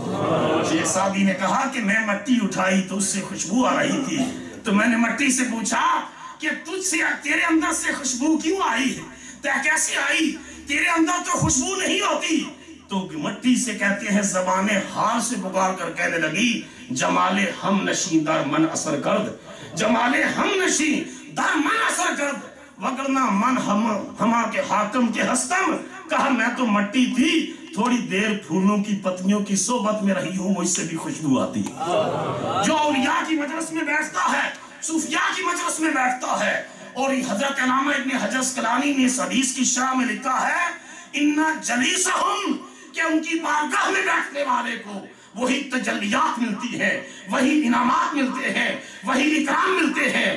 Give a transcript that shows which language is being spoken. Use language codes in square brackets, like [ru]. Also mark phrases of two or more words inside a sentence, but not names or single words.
[ur] شیخ سعدی نے کہا کہ میں مٹی اٹھائی تو اس سے خوشبو آ رہی تھی، تو میں نے مٹی سے پوچھا کہ تجھ سے تیرے اندر سے خوشبو کیوں آئی ہے، کیسی آئی، تیرے اندر تو خوشبو نہیں ہوتی، تو مٹی سے کہتے ہیں زبان حال سے پکار کر کہنے لگی [fa] جمال ہم نشین در من اثر کرد، جمال ہم نشین در من اثر کرد، وگرنہ من ہما کے حاکم کے ہستم، [ur] کہا میں تو مٹی تھی، تھوڑی دیر پھولوں کی پتیوں کی صحبت میں رہی ہوں، مجھ سے بھی خوشبو آتی۔ جو اولیاء کی مجلس میں بیٹھتا ہے، صوفیاء کی مجلس میں بیٹھتا ہے، اور حضرت علامہ ابن حجر اسقلانی نے اس حدیث کی شرح میں لکھا ہے [ar] اِنَّ جَلِيسَهُمْ، [ur] کہ ان کی بارگاہ میں بیٹھنے والے کو وہی تجلیات ملتی ہیں، وہی انعامات ملتے ہیں، وہی اکرام ملتے ہیں۔